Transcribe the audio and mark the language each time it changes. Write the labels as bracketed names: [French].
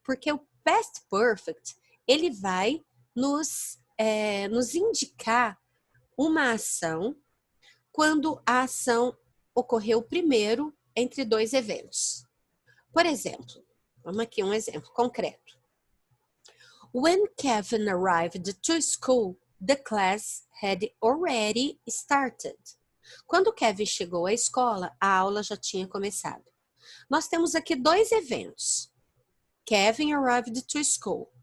[Portuguese] Porque o past perfect, ele vai nos indicar uma ação quando a ação ocorreu primeiro entre dois eventos. Por exemplo, vamos aqui um exemplo concreto. [English] When Kevin arrived to school, the class had already started. [Portuguese] Quando Kevin chegou à escola, a aula já tinha começado. Nós temos aqui dois eventos. [English] Kevin arrived to school.